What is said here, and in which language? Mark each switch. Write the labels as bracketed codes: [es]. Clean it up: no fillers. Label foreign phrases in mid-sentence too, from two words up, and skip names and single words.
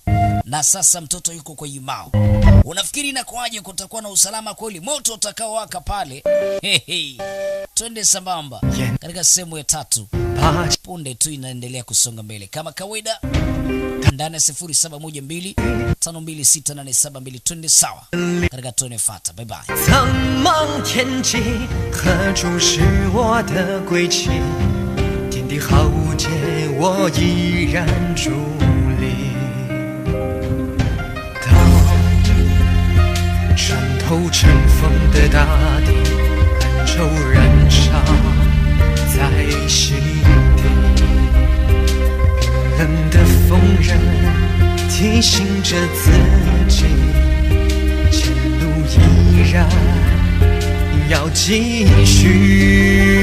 [sw] Na sasa mtoto yuko kwa Yimao. Unafikiri inakuaje kutakuwa na usalama kweli? Moto utakao waka pale. Twende sambamba katika sehemu ya 3. Punde tu inaendelea kusonga mbele kama kawaida. Ndani ya 0712 526872 twende sawa katika tone fata. [en] Bye bye. [zh] 苍茫天际，何处是我的归期？天地浩劫，我依然伫立。当穿透尘封的大地，恩仇燃烧在心底，冰冷的锋刃提醒着自己，前路依然要继续。